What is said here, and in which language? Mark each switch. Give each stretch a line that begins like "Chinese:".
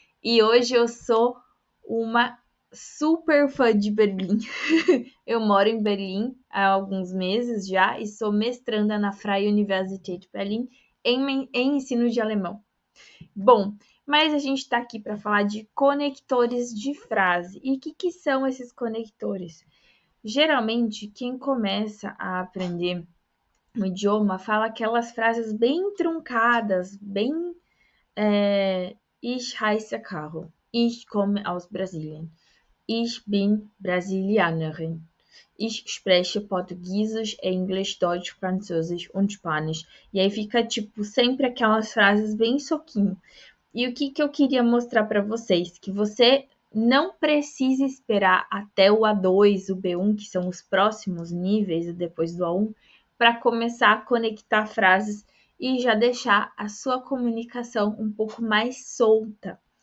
Portuguese: E hoje eu sou uma super fã de Berlim. Eu moro em Berlim há alguns meses já e sou mestranda na Freie Universität Berlin em ensino de alemão. Bom, mas a gente está aqui para falar de conectores de frase. E o que são esses conectores? Geralmente, quem começa a aprender o idioma fala aquelas frases bem truncadas, bem
German: Ich heiße Caro, ich komme aus Brasilien, ich bin Brasilianerin, ich spreche Portugiesisch, Englisch, Deutsch, Französisch und Spanisch.
Portuguese: E aí fica tipo sempre aquelas frases bem soquinho. E o que eu queria mostrar para vocês? Que você não precisa esperar até o A2, o B1, que são os próximos níveis depois do A1, para começar a conectar frases e já deixar a sua comunicação um pouco mais solta.